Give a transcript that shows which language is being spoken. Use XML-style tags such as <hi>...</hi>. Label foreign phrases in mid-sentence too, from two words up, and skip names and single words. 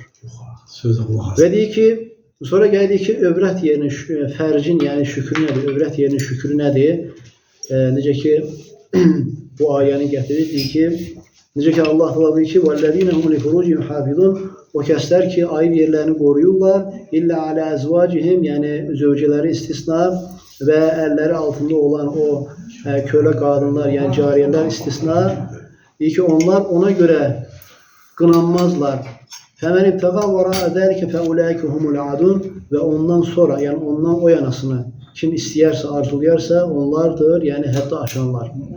<az>Və deyir ki, sonra gəldik ki, övrət yerinin, fərcin yəni şükrü nədir? Övrət yerinin şükrü nədir? Necə ki, bu ayəni gətirir, deyir ki, necə ki Allah Teala deyir ki,</az> <ar>"والذين هم لفروجهم حافظون."</ar> <az>O kəslər ki, ayıb yerlərini qoruyurlar,</az> <ar>إلا على أزواجهم,</ar> <az>yəni zövcələri istisna,</az> <tr>ve elleri altında olan o köle kadınlar, yani cariyeler istisna, deyir ki onlar ona göre kınanmazlar.</tr> <ar>فمن ابتغى وراء ذلك فأولئك هم العادون,</ar> <tr>ve ondan sonra, yani ondan o yanasını kim isteyerse, arzulayarsa onlardır, yani hatta aşanlar.</tr>